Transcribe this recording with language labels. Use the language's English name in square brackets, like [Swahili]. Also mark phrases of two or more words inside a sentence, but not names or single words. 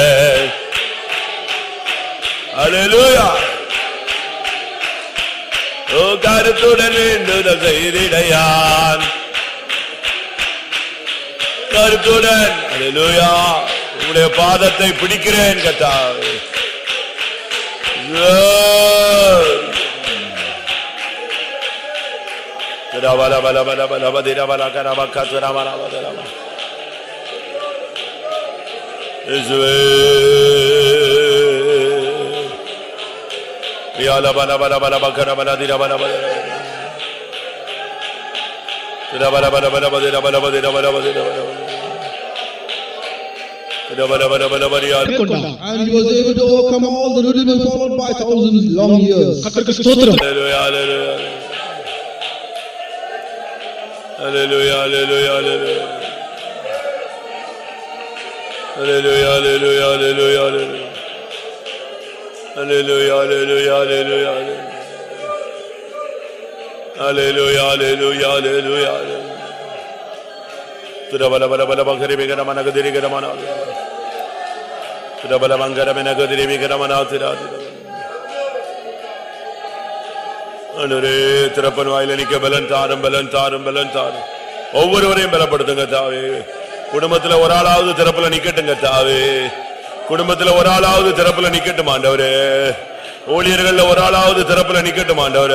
[Tamil] அல்லேலூயா. ஓ கருத்துடன் வேண்டுதல் செய்திடையான் கருத்துடன். அல்லேலூயா. உம்முடைய பாதத்தை பிடிக்கிறேன் கர்த்தாவே. Bala bala bala bala badira bala karaba katura bala badira bala. Biala bala bala bala bakara bala dira bala bala. Dira bala bala bala badira bala badira bala badira bala. [English] And he was able to overcome all the rudiments followed by thousands long years. Hallelujah, hallelujah. Hallelujah, hallelujah, hallelujah. Hallelujah, hallelujah, hallelujah, hallelujah. Hallelujah, hallelujah, hallelujah. Hallelujah, hallelujah, hallelujah. Bala bala bala bakari begara mana gadiri gara mana. Bala bangara mena gadiri begara mana tira. [Tamil] அனுரே திறப்பன் வாயில நிக்க பலன் தாரும் பலன் தாரும் பலன் தாரும். ஒவ்வொருவரையும் பலப்படுத்துங்க தாவே. குடும்பத்துல ஒரு ஆளாவது திறப்புல நிக்கட்டுங்க தாவே. குடும்பத்துல ஒரு ஆளாவது திறப்புல நிக்கட்டும் ஆண்டவரே. ஊழியர்கள்ல ஒரு ஆளாவது திறப்புல நிக்கட்டும் ஆண்டவரே.